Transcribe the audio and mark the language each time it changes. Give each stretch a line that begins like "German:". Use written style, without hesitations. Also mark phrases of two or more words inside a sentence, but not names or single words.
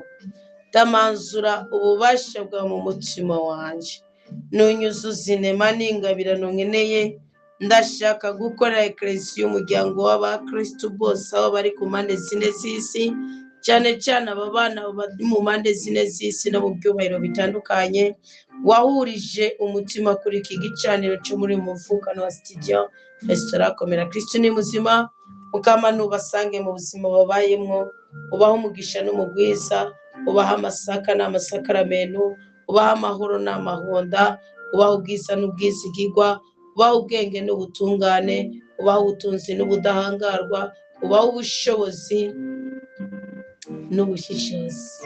Rundi: Ndamanzura ububasha bwawe mu mutima wanje, nunyuzuza inema n'ingabirano nkeneye. Ndashaka gukora eklesiya y'umuryango w'abakristo bose aho bari ku mpande zine z'isi, cyane cyane aba bana bari mu mpande zine z'isi no mu byubahiro bitandukanye. Wahurije umutima kuri iki gicaniro cyo muri muvukano wa studio restaurant Komera Kristo ni muzima, ukama nubasange mu buzima babayemwo, ubaho umugisha n'umugwiza, ubaha amasaka n'amasakaramentu, ubaha amahoro n'amahonda, ubaho ubwiza n'ubwizigirwa, ubaho ubwenge n'ubutungane, ubaho ubutunzi n'ubudahangarwa, ubaho ubushobozi n'ubushishozi.